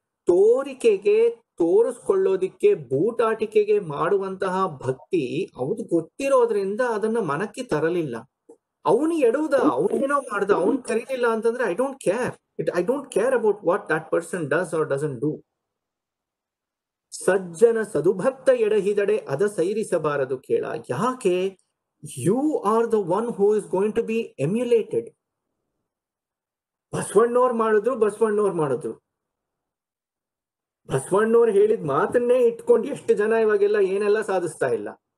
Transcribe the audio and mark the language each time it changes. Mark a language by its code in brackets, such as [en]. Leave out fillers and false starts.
[kn] ತೋರಿಕೆಗೆ, ತೋರಿಸ್ಕೊಳ್ಳೋದಿಕ್ಕೆ, ಬೂಟಾಟಿಕೆಗೆ ಮಾಡುವಂತಹ ಭಕ್ತಿ ಅವ್ದು ಗೊತ್ತಿರೋದ್ರಿಂದ ಅದನ್ನ ಮನಕ್ಕೆ ತರಲಿಲ್ಲ. ಅವನು ಎಡುವುದ, ಅವನೇನೋ ಮಾಡ್ದ, ಅವನ್ ಕರೀಲಿಲ್ಲ ಅಂತಂದ್ರೆ [en] I don't care. I don't care about what that person does or doesn't do. [kn] ಸಜ್ಜನ ಸದುಭಕ್ತ ಎಡಹಿದಡೆ ಅದ ಸೈರಿಸಬಾರದು ಕೇಳ. ಯಾಕೆ? [en] You are the one who is going to be emulated. [kn] ಬಸವಣ್ಣವ್ರು ಮಾಡಿದ್ರು. ಬಸವಣ್ಣವ್ರು ಹೇಳಿದ ಮಾತನ್ನೇ ಇಟ್ಕೊಂಡು ಎಷ್ಟು ಜನ ಇವಾಗೆಲ್ಲ ಏನೆಲ್ಲ ಸಾಧಿಸ್ತಾ ಇಲ್ಲ.